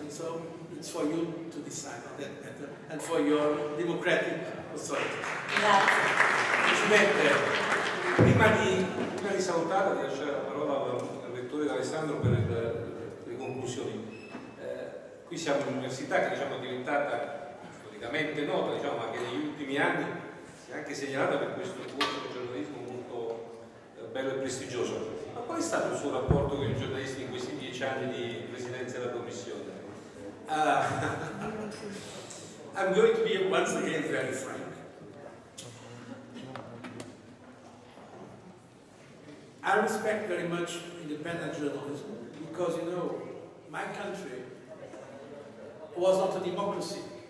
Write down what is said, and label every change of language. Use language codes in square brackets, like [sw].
[en] And so it's for you to decide on that matter and for your democratic authorities. [it] Presidente, prima di salutare, di lasciare la parola al rettore Alessandro per le conclusioni. Qui siamo in un'università che diciamo, è diventata storicamente nota, diciamo, ma che negli ultimi anni si è anche segnalata per questo corso di giornalismo molto bello e prestigioso. Ma qual è stato il suo rapporto con i giornalisti in questi 10 anni di presidenza della Commissione? [en] I'm going to be once again very frank. I respect very much independent journalism because, you know, my country was not a democracy.